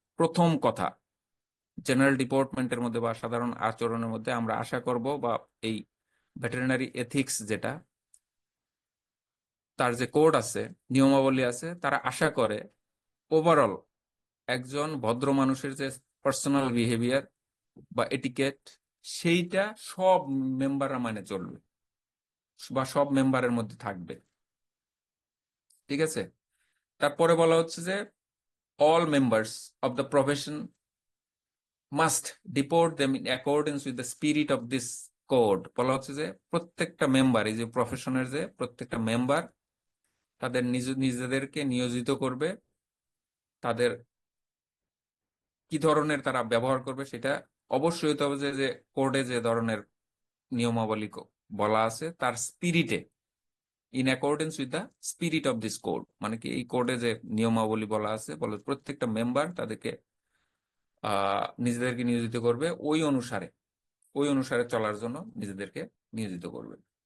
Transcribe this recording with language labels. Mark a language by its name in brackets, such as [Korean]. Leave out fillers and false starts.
[Bangla] প্রথম কথা, জেনারেল ডিপার্টমেন্টের মধ্যে বা সাধারণ আচরণের মধ্যে আমরা আশা করব, বা এই ভেটেরিনারি এথিক্স যেটা, তার যে কোড আছে, নিয়মাবলী আছে, তারা আশা করে ওভারঅল একজন ভদ্র মানুষের যে পার্সোনাল বিহেভিয়ার বা এটিকেট, সেইটা সব মেম্বাররা মানে চলবে বা সব মেম্বারের মধ্যে থাকবে। ঠিক আছে, তারপরে বলা হচ্ছে যে [English] all members of the profession must deport them in accordance with the spirit of this code। [Bangla] বলা হচ্ছে যে প্রত্যেকটা মেম্বার, এই যে প্রফেশনের যে প্রত্যেকটা মেম্বার, তাদের নিজেদেরকে নিয়োজিত করবে, তাদের কি ধরনের তারা ব্যবহার করবে সেটা অবশ্যই হতে হবে যে কোডে যে ধরনের নিয়মাবলী বলা আছে তার স্পিরিটে, [English] in accordance with the spirit of this code, [Bangla] মানে কি এই কোডে যে নিয়মাবলী বলা আছে, বলে প্রত্যেকটা মেম্বার তাদেরকে নিজেদেরকে নিয়োজিত করবে ওই অনুসারে, ওই অনুসারে চলার জন্য নিজেদেরকে নিয়োজিত করবে।